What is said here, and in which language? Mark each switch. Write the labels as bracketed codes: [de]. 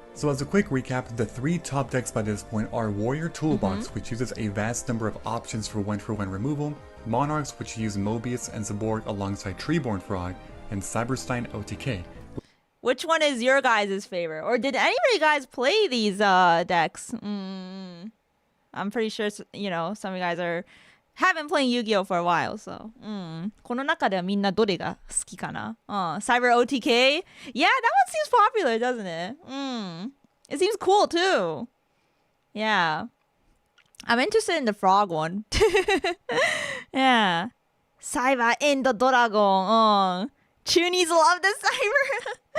[en] So as a quick recap, the three top decks by this point are Warrior Toolbox, which uses a vast number of options for 1-for-1 removal, Monarchs, which use Mobius and Zaborg alongside Treeborn Frog, and Cyberstein OTK. Which one is your guys' favorite? Or did any of you guys play these decks? I'm pretty sure, you know, some of you guys have been playing Yu-Gi-Oh! For a while, so. [ja] この中ではみんなどれが好きかな? [en] Cyber OTK? Yeah, that one seems popular, doesn't it? It seems cool, too. Yeah. I'm interested in the frog one. Yeah. Cyber End Dragon. Chunies love the Cyber.